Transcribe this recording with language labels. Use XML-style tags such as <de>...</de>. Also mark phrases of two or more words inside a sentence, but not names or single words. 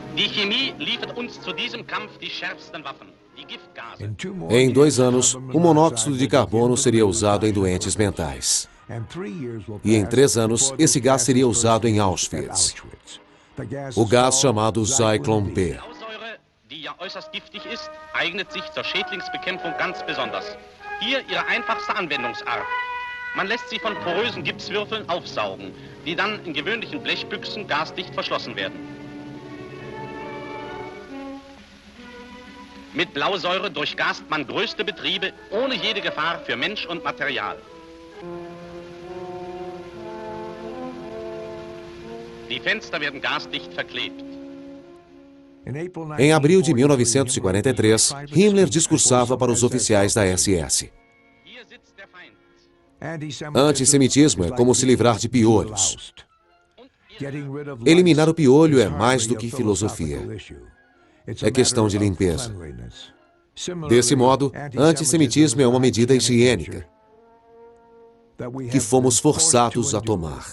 <de>Chemie liefert uns zu diesem Kampf die schärfsten Waffen, die Giftgase.</de> <pt>Em 2 anos, o monóxido de carbono seria usado em doentes mentais. E em 3 anos, esse gás seria usado em Auschwitz. O gás chamado Zyklon B.</pt> <de>Blausäure, die ja äußerst giftig ist, eignet sich zur Schädlingsbekämpfung ganz besonders. Hier ihre einfachste Anwendungsart. Man lässt sie von porösen Gipswürfeln aufsaugen, die dann in gewöhnlichen Blechbüchsen gasdicht verschlossen werden. Mit Blausäure durchgast man größte Betriebe ohne jede Gefahr für Mensch und Material. Die Fenster werden gasdicht verklebt.</de> <pt>Em abril de 1943, Himmler discursava para os oficiais da SS.</pt> <de>Hier sitzt der Feind.</de> <pt>Antissemitismo é como se livrar de piolhos. Eliminar o piolho é mais do que filosofia. É questão de limpeza. Desse modo, antissemitismo é uma medida higiênica que fomos forçados a tomar.</pt>